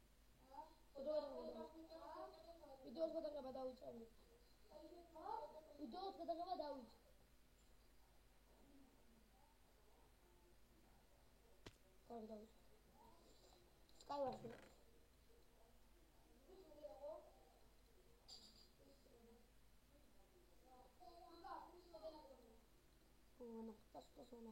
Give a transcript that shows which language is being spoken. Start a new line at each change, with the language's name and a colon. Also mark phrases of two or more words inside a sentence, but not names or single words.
Georgian: ვიდეოს გადაღება დავიწყე. ვიდეოს გადაღება დავიწყე. კარგი დავიწყე. Skyward. Bueno,
German: das noch.